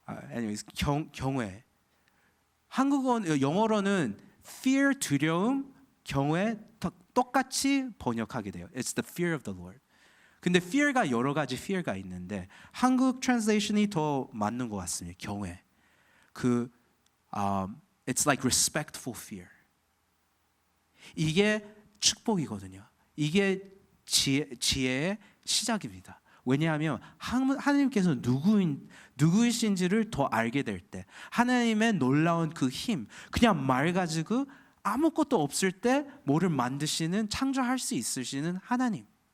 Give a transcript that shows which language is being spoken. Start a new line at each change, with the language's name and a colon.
Korean: anyways, 경외. 영어로는 fear 두려움, 경외 똑같이 번역하게 돼요.
English: It's the fear of the Lord.
Korean: 근데 fear가 여러 가지 fear가 있는데 한국 translation이 더 맞는 것 같습니다. 경외.
English: It's like respectful fear.
Korean: 이게 축복이거든요. 이게 지혜의 시작입니다. 왜냐하면 하나님께서 누구이신지를 더 알게 될 때 하나님의 놀라운 그 힘, 그냥 말 가지고 아무것도 없을 때 뭐를 만드시는, 창조할 수 있으시는 하나님.